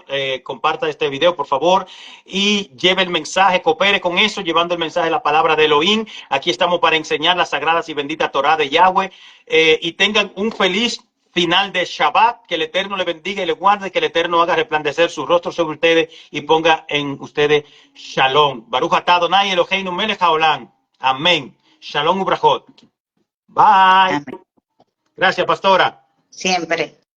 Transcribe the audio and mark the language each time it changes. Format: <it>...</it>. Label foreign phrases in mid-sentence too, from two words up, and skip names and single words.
<es>Comparta este video, por favor. Y lleve el mensaje, coopere con eso, llevando el mensaje de la palabra de Elohim. Aquí estamos para enseñar las sagradas y benditas Torah de Yahweh. Y tengan un feliz final de Shabbat, que el Eterno le bendiga y le guarde, que el Eterno haga resplandecer su rostro sobre ustedes y ponga en ustedes Shalom.</es> <he>ברוך אתה אדוני אלוהינו מלך העולם. Amén. שלום וברכות.</he> <es>Bye. Amén. Gracias, pastora. Siempre.</es>